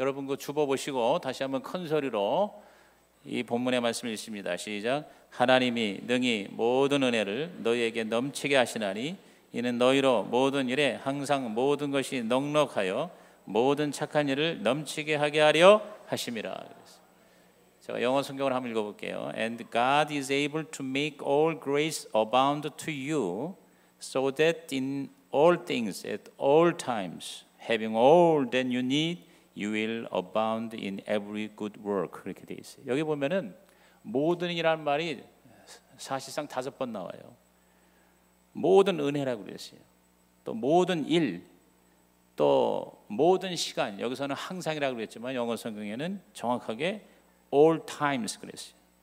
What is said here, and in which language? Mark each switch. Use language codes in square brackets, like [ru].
[ko] 여러분 그거 줍어보시고 다시 한번 큰 소리로 이 본문의 말씀을 읽습니다. 시작. 하나님이 능히 모든 은혜를 너희에게 넘치게 하시나니 이는 너희로 모든 일에 항상 모든 것이 넉넉하여 모든 착한 일을 넘치게 하게 하려 하심이라. 제가 영어 성경을 한번 읽어볼게요. [en] And God is able to make all grace abound to you, so that in all things at all times, having all that you need, you will abound in every good work. [ko] 그렇게 돼 있어요. 여기 보면은 모든 이라는 말이 사실상 5번 나와요. 모든 은혜라고 그랬어요. 또 모든 일, 또 모든 시간, 여기서는 항상이라고 그랬지만 영어 성경에는 정확하게 all times 그랬어요.